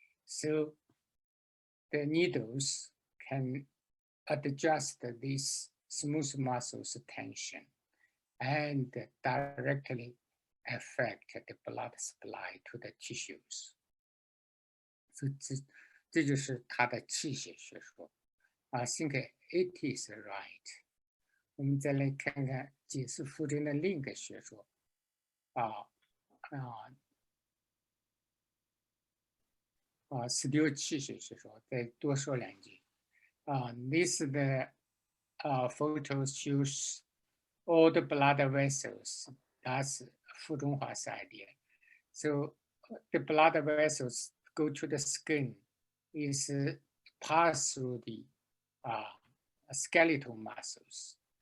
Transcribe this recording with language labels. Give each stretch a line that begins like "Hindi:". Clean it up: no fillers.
English: So the needles can adjust this smooth muscles tension and directly affect the blood supply to the tissues.
Chinese: So 这就是他的气血学说
English: I think it is right.
Chinese: 我们再来看看解释傅真的另一个学说16气血学说，再多说两句
English: this the photo shows all the blood vessels. That's 傅中华 idea. So the blood vessels go to the skin, is pass through the skeletal muscles.